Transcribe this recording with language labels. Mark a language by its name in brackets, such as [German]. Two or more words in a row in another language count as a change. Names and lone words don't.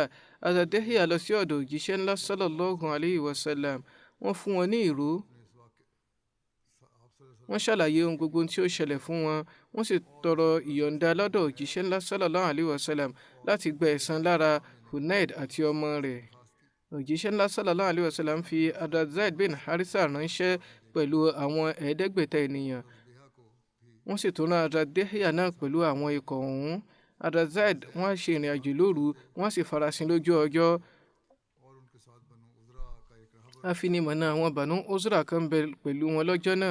[Yoruba] Hadrat Dihya lọ sí ọ̀dọ̀ òjíṣẹ́ ńlá [Arabic] صلى الله عليه وسلم. [Yoruba] Wọ́n fún wọn ní ìró. Wọ́n ṣàlàyé ohun gbogbo tí ó ṣẹlẹ̀ fún wọn. Wọ́n sì tọrọ ìyọ̀ǹda lọ́dọ̀ òjíṣẹ́ ńlá [Arabic] صلى الله عليه وسلم [Yoruba] láti gba ẹ̀san lára Hunayd àti ọmọ rẹ̀. Òjíṣẹ́ ńlá [Arabic] صلى الله عليه وسلم [Yoruba] fi Hadrat Zaid bin Harisa ránṣẹ́ pẹ̀lú àwọn 500 ènìyàn. Wọ́n sì tún rán Hadrat Dihya náà pẹ̀lú àwọn ikọ̀ ọ̀hún. Hadrat Zaid wọ́n ṣe ìrìn àjò lóru, wọ́n sì farasin lójú ọjọ́. Afinimọ̀nà àwọn Banu Uzra kan bẹ pẹ̀lú wọn lọ́jọ́ náà.